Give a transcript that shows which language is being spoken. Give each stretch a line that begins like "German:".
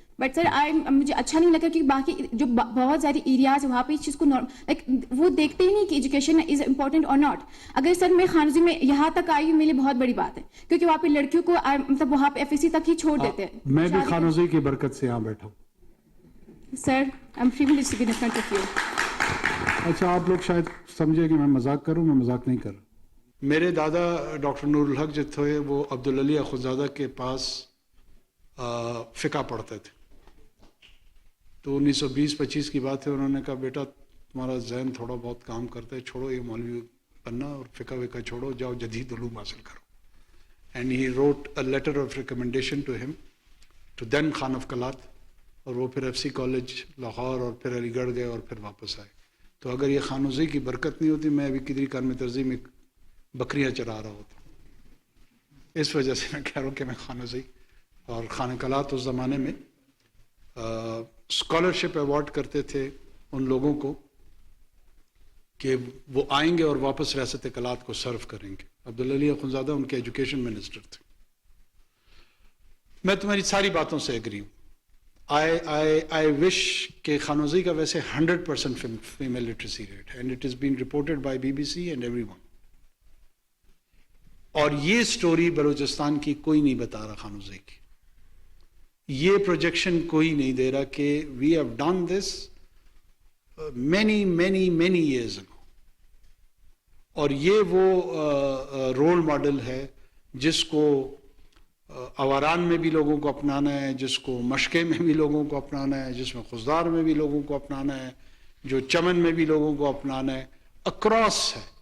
Urdu: But sir مجھے اچھا نہیں لگا کہ باقی جو بہت ساری ایریاز وہاں پہ اس چیز کو لائک وہ دیکھتے ہی نہیں کہ
English: education is important
Urdu: اور ناٹ. اگر سر میں خانوزی میں یہاں تک آئی میرے لیے بہت بڑی بات ہے, کیونکہ وہاں پہ لڑکیوں کو مطلب وہاں پہ FSC تک ہی چھوڑ دیتے ہیں. میں بھی خانوزی کی برکت سے یہاں بیٹھا ہوں.
English: Sir I am privileged to be in front of you.
Urdu: اچھا آپ لوگ شاید سمجھے کہ میں مذاق کروں, میں مذاق نہیں کر رہا. میرے دادا ڈاکٹر نورالحق جو تھے وہ عبدالعلی اخوندزادہ کے پاس فقہ پڑھتے تھے. تو 1920-25 کی بات ہے, انہوں نے کہا بیٹا تمہارا ذہن تھوڑا بہت کام کرتا ہے, چھوڑو یہ مولوی بننا اور فقہ وقہ چھوڑو, جاؤ جدید علوم حاصل کرو.
English: and he wrote a letter of recommendation to him to then Khan of Kalat,
Urdu: اور وہ پھر FC کالج لاہور اور پھر علی گڑھ گئے اور پھر واپس آئے. تو اگر یہ خانوزی کی برکت نہیں ہوتی میں ابھی کدری کان میں ترزی میں بکریاں چرا رہا ہوتا. اس وجہ سے میں کہہ رہا ہوں کہ میں خانوزی اور خانہ کلات اس زمانے میں اسکالرشپ ایوارڈ کرتے تھے ان لوگوں کو کہ وہ آئیں گے اور واپس ریاست کلات کو سرو کریں گے. عبدالعلی اخوندزادہ ان کے ایجوکیشن منسٹر تھے. میں تمہاری ساری باتوں سے ایگری ہوں.
English: I wish
Urdu: کہ خانوزی کا ویسے 100% فیمیل لٹریسی ریٹ ہے,
English: and it has been reported by BBC and everyone.
Urdu: اور یہ سٹوری بلوچستان کی کوئی نہیں بتا رہا خانوزی کی. یہ پروجیکشن کوئی نہیں دے رہا کہ
English: we have done this many years ago.
Urdu: اور یہ وہ رول ماڈل ہے جس کو اواران میں بھی لوگوں کو اپنانا ہے, جس کو مشقے میں بھی لوگوں کو اپنانا ہے, جس میں خضدار میں بھی لوگوں کو اپنانا ہے, جو چمن میں بھی لوگوں کو اپنانا ہے, اکراس ہے.